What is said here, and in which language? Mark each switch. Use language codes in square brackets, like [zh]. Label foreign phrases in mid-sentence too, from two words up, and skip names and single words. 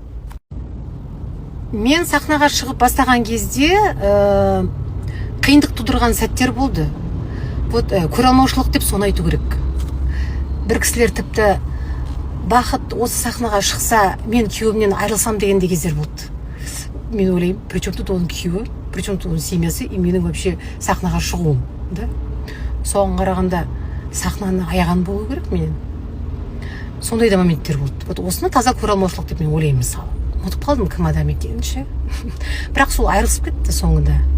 [kk] Мен сахнаға шығып бастаған кезде қиындық тудырған сәттер болды. Көреалмаушылық деп соны айту керек. Бір кісілер тіпті бақыт осы сахнаға шықса, мен күйеуімнен айырылсам дегенде кездер болды. Мен ойлаймын, [ru] причем тут [kk] оның күйеуі, [ru] причем тут [kk] оның семьясы, и менің вообще сахнаға шығуым. Соған қарағанда сахнаны аяған болу керек менен. Сондай да моменттер болды. Осыны таза көреалмаушылық деп мен ойлаймын мысалы. Ұмытып қалдым кім адам екенін ше. Бірақ сол айырылысып кетті соңында.